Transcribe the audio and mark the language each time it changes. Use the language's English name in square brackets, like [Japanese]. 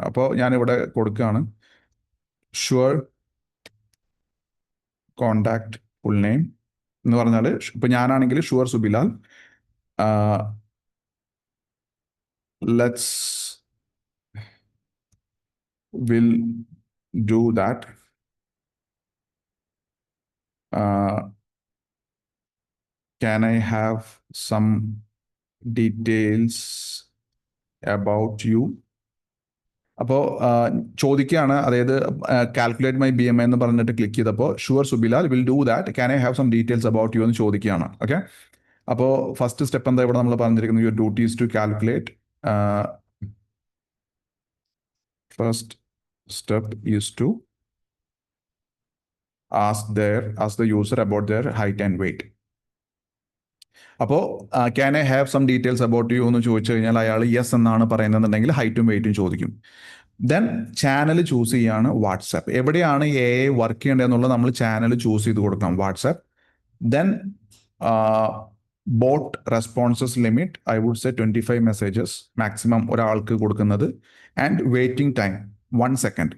[Malayalam] അപ്പോൾ ഞാനിവിടെ കൊടുക്കുകയാണ്, ഷുവർ കോണ്ടാക്ട് ഫുൾ നെയിം എന്ന് പറഞ്ഞാൽ, ഇപ്പൊ ഞാനാണെങ്കിൽ sure Subilal, [English] Let's will do that. Can I have some details about you? [Malayalam] അപ്പോൾ ചോദിക്കുകയാണ്, അതായത് കാൽക്കുലേറ്റ് മൈ BMI എന്ന് പറഞ്ഞിട്ട് ക്ലിക്ക് ചെയ്തപ്പോൾ [English] sure Subilal will do that, can I have some details about you [Malayalam] എന്ന് ചോദിക്കുകയാണ്. ഓക്കെ, അപ്പോൾ ഫസ്റ്റ് സ്റ്റെപ്പ് എന്താ ഇവിടെ നമ്മൾ പറഞ്ഞിരിക്കുന്നത്, [English] Your duty is to calculate. First step is to ask the user about their height and weight. [Malayalam] അപ്പോൾ [English] can I have some details about you [Malayalam] എന്ന് ചോദിച്ചു കഴിഞ്ഞാൽ അയാൾ യെസ് എന്നാണ് പറയുന്നതെന്നുണ്ടെങ്കിൽ ഹൈറ്റും വെയിറ്റും ചോദിക്കും. ദെൻ ചാനൽ ചൂസ് ചെയ്യാണ് വാട്സാപ്പ്. എവിടെയാണ് AI വർക്ക് ചെയ്യേണ്ടതെന്നുള്ളത് നമ്മൾ ചാനൽ ചൂസ് ചെയ്ത് കൊടുക്കാം, WhatsApp. [English] then bot responses limit, I would say 25 messages maximum [Malayalam] ഒരാൾക്ക് കൊടുക്കുന്നത്. [English] And waiting time 1 second.